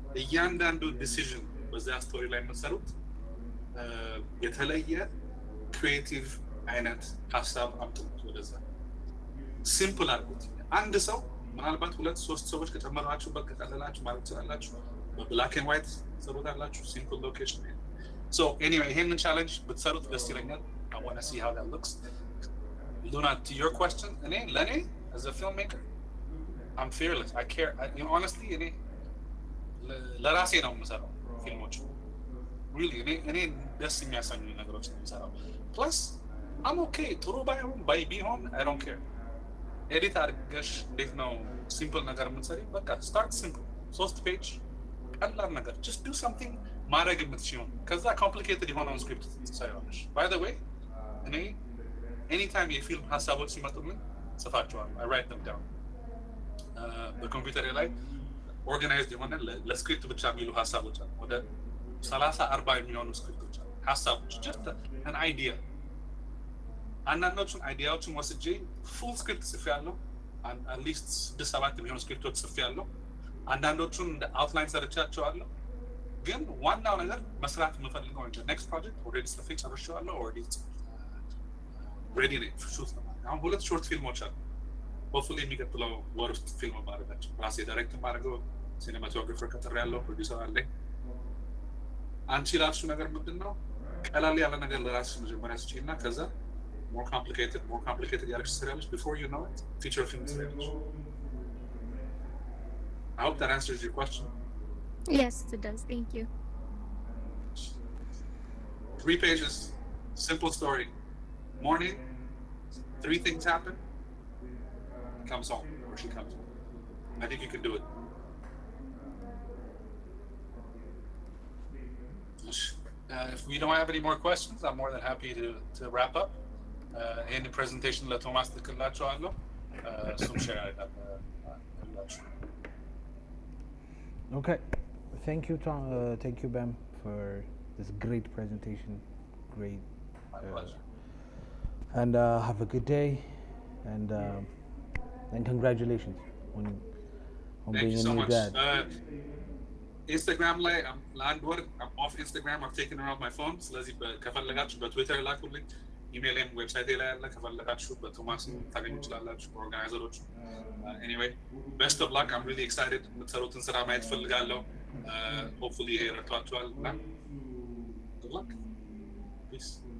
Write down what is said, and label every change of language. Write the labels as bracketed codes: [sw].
[am] እያንዳንዱ ዲሲዥን በዛ ስቶሪ ላይ የምትሰሩት የተለየ ክሪኤቲቭ አይነት ሀሳብ አምጡት ወደዛ። ሲምፕል አድርጉት። አንድ ሰው ምናልባት ሁለት ሶስት ሰዎች ከጨመራችሁበት ከቀለላችሁ ማለት ትችላላችሁ። በብላክ ኤንድ ዋይት ትሰሩታላችሁ። ሲምፕል ሎኬሽን። [en] So anyway, [am] ይሄንን ቻሌንጅ ብትሰሩት ደስ ይለኛል። [en] I want to see how that looks. Luna, to your question, [am] ለኔ [en] as a filmmaker, I'm fearless. I care. You know, honestly, [am] ለራሴ ነው የምሰራው ፊልሞች። [en] Really, [am] እኔ ደስ የሚያሰኙ ነገሮች ነው የምሰራው። [en] Plus, I'm okay. [am] ጥሩ ቢሆን [en] I don't care. [am] ኤዲት አድርገሽ እንዴት ነው ሲምፕል ነገር የምትሰሪ? በቃ [en] start simple. [am] 3 ፔጅ ቀላል ነገር [en] just do something [am] ማድረግ የምትችይው። ከዛ ኮምፕሊኬትድ የሆነውን ስክሪፕት ትሰሪዋለሽ። [en] By the way, [am] anytime የፊልም ሀሳቦች ሲመጡልኝ ጽፋቸዋለሁ። [en] I write them down. [am] በኮምፒውተሬ ላይ ኦርጋናይዝድ የሆነ ለስክሪፕት ብቻ የሚሉ ሀሳቦች አሉ። ወደ 30-40 የሚሆኑ ስክሪፕቶች አሉ። ሀሳቦች [en] just an idea። [am] አንዳንዶቹን አይዲያዎችን ወስጄ ፉል ስክሪፕት ጽፌያለሁ። [en] at least [am] 6-7 የሚሆኑ ስክሪፕቶች ጽፌያለሁ። አንዳንዶቹን እንደ አውትላይን ሰርቻቸዋለሁ። ግን ዋናው ነገር መስራት የምፈልገው እንጂ ኔክስት ፕሮጀክት ኦልሬዲ ጽፌ ጨርሼዋለሁ። ኦልሬዲ ሬዲ ነኝ ሹት ነው። አሁን 2 ሾርት ፊልሞች አሉ። ሆፕፉሊ የሚቀጥለው ወር ውስጥ ፊልም ማድረጋቸው ራሴ ዳይሬክት ማድረገው ሲኔማቶግራፈር ቀጥሬያለሁ። ፕሮዲውሰር አለኝ። አንቺ ላልሽው ነገር ምንድን ነው? ቀላል ያለ ነገር ለራስሽ መጀመሪያ ስጪና ከዛ [en] more complicated [am] ያለሽ ትሰሪያለሽ። [en] before you know it [am] feature film ትሰሪያለሽ። [en] I hope that answers your question. Yes, it does. Thank you. 3 pages, simple story. Morning, 3 things happen. Comes home, or she comes home. I think you can do it. if we don't have any more questions, I'm more than happy to wrap up. Any presentation [am] ለቶማስ ልክላቸዋለሁ እሱም ሼር አድርጋላችሁ። [en] Okay, thank you, Tom. Thank you, Bam, for this great presentation. Great. My pleasure. And have a good day, and congratulations on Thank being you a so new much. dad. [am] Instagram ላይ ለአንድ ወር [en] off Instagram I've taken around my phone [am] ስለዚህ ከፈለጋችሁ በትዊተር ላኩልኝ ኢሜይልም ዌብሳይቴ ላይ ያለ ከፈለጋችሁ በቶማስም ታገኙ ትችላላችሁ ኦርጋናይዘሮች [en] anyway best of luck I'm really excited [am] የምትሰሩትን ስራ ማየት ፈልጋለሁ [en] hopefully [am] ይሄ ረድቷችኋል እና [en] good luck peace